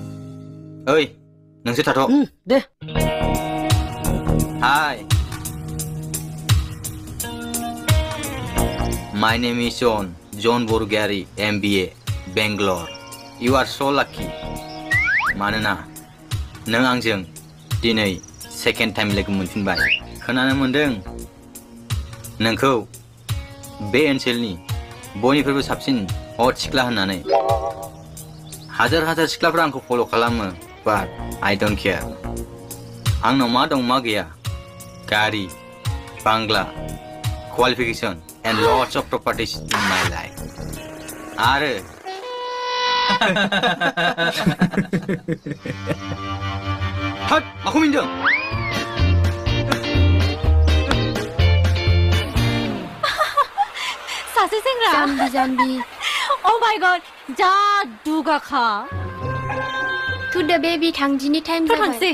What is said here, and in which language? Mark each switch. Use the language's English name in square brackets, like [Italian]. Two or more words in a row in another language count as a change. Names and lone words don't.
[Bodo] ओइ नोंसोर थाथ' दे [English] हाय My name is John Borgari, MBA, Bangalore. You are so lucky. [Bodo] मानोना नों आंजों दिनै [English] second time [Bodo] लोगो मोनफिनबाय। खोनानो मोनदों नोंखौ बे ओनसोलनि बयनिख्रुइबो साबसिन हट सिख्ला होननानै। हाजार हाजार सिख्लाफ्रा आंखौ फल' खालामो, [English] but I don't care. [Bodo] आंनाव मा दं मा गैया, गारि, बांग्ला, [English] qualification and lots of properties in my life. [Bodo] आरो थोद माखौ मिनदों? सासे सेंग्रा जाम्बि [English] Oh my god [Bodo] जा दुगाखा थुदो बेबी थांदिनि टाइम थ' जाबाय। थांसै।